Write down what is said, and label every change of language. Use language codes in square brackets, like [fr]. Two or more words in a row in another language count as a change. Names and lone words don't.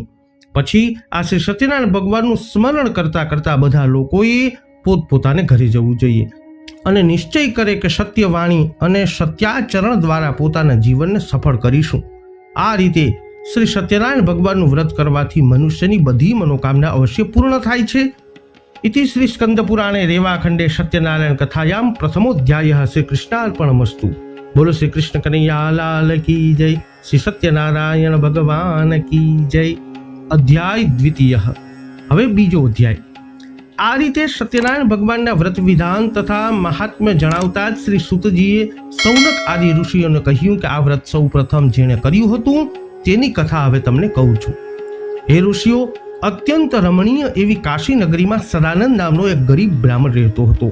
[gu] પછી આ શ્રી સત્યનારાયણ ભગવાનનું સ્મરણ કરતા કરતા બધા લોકોએ પોતપોતાને ઘરે જવું જોઈએ અને નિશ્ચય કરે કે સત્યવાણી અને સત્યાચરણ દ્વારા પોતાના જીવનને સફળ કરીશું। આ રીતે શ્રી સત્યનારાયણ ભગવાનનું વ્રત કરવાથી મનુષ્યની બધી મનોકામના અવશ્ય પૂર્ણ થાય છે। [sa] इति श्री स्कंद पुराणे रेवाखंडे सत्यनारायण कथायां प्रथमोध्यायः श्री कृष्णार्पणमस्तु। [hi] बोलो श्री कृष्ण कन्हैया लाल की जय, श्री सत्यनारायण भगवान की जय। [sa] अध्याय द्वितीय। [gu] હવે બીજો અધ્યાય। આ રીતે સત્યનારાયણ ભગવાનના વ્રત વિધાન તથા મહાત્મ્ય જણાવતા જ શ્રી સૂતજીએ સૌનક આદિ ઋષિઓને કહ્યું કે આ વ્રત સૌ પ્રથમ જેણે કર્યું હતું તેની કથા હવે તમને કહું છું। હે ઋષિઓ, અત્યંત રમણીય એવી કાશી નગરીમાં સદાનંદ નામનો એક ગરીબ બ્રાહ્મણ રહેતો હતો।